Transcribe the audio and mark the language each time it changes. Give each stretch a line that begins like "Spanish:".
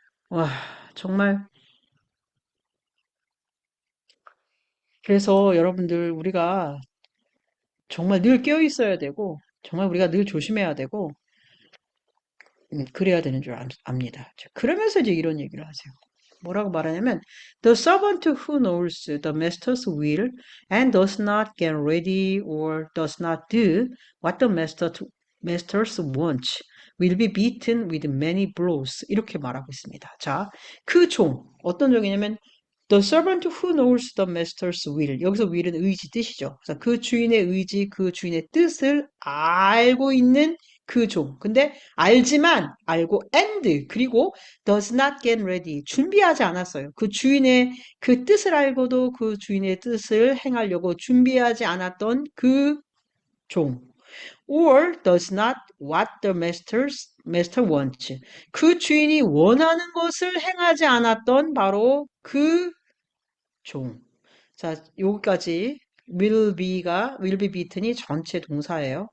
Korean: 와, 정말. 그래서 여러분들, 우리가 정말 늘 깨어 있어야 되고, 정말 우리가 늘 조심해야 되고, 그래야 되는 줄 압니다. 자, 그러면서 이제 이런 얘기를 하세요. 뭐라고 말하냐면,
English: The servant who knows the master's will and does not get ready or does not do what the master's wants will be beaten with many blows.
Korean: 이렇게 말하고 있습니다. 자, 그 종, 어떤 종이냐면,
English: The servant who knows the master's will.
Korean: 여기서 will은 의지 뜻이죠. 그래서 그 주인의 의지, 그 주인의 뜻을 알고 있는 그 종. 근데 알고 and 그리고
English: does not get ready.
Korean: 준비하지 않았어요. 그 주인의 그 뜻을 알고도 그 주인의 뜻을 행하려고 준비하지 않았던 그 종.
English: Or does not what the master wants.
Korean: 그 주인이 원하는 것을 행하지 않았던 바로 그 종. 자, 여기까지
English: will be beaten
Korean: 이 전체 동사예요.